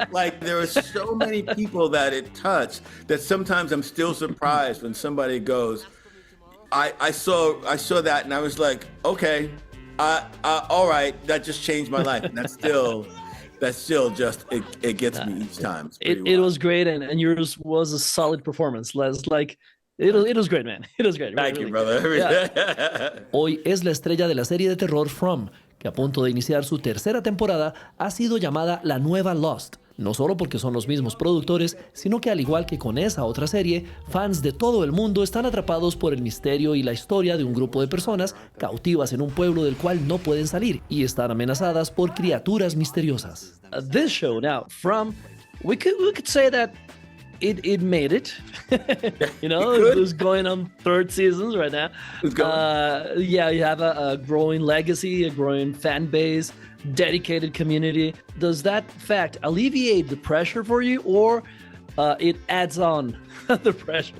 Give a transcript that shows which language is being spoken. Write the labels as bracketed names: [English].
[English] Like there are so many people that it touched that sometimes I'm still surprised when somebody goes, I saw that and I was like, okay, all right, that just changed my life. And that's still just it gets me each time. It was great, and yours was a solid performance. It was great, man. It was great. Thank really. you, brother. Yeah. [Spanish] Hoy es la estrella de la serie de terror From, que a punto de iniciar su tercera temporada ha sido llamada la nueva Lost. No solo porque son los mismos productores, sino que al igual que con esa otra serie, fans de todo el mundo están atrapados por el misterio y la historia de un grupo de personas cautivas en un pueblo del cual no pueden salir y están amenazadas por criaturas misteriosas. [English] This show now, From, we could say that it made it. It was going on third seasons right now. It's going. You have a growing legacy, a growing fan base, dedicated community. Does that fact alleviate the pressure for you, or it adds on the pressure?